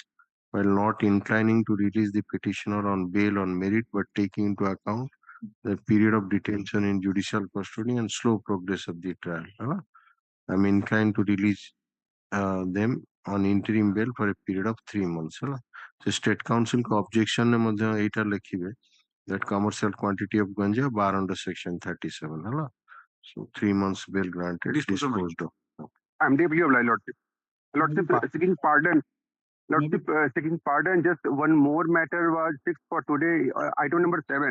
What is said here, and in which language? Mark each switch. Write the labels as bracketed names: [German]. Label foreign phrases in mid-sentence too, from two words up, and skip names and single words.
[English] While not inclining to release the petitioner on bail on merit, but taking into account the period of detention in judicial custody and slow progress of the trial, I am inclined to release them on interim bail for a period of 3 months. So State Council ko objection ne [Odia] ମଧ୍ୟ ଏଇଟା ଲେଖିବେ [English] that commercial quantity of ganja bar under section 37. So 3 months bail granted. Disposed of. I'm deeply obliged, Lordship. Lordship, seeking pardon. Lordship, seeking pardon. Just one more matter was fixed for today. Item number 7.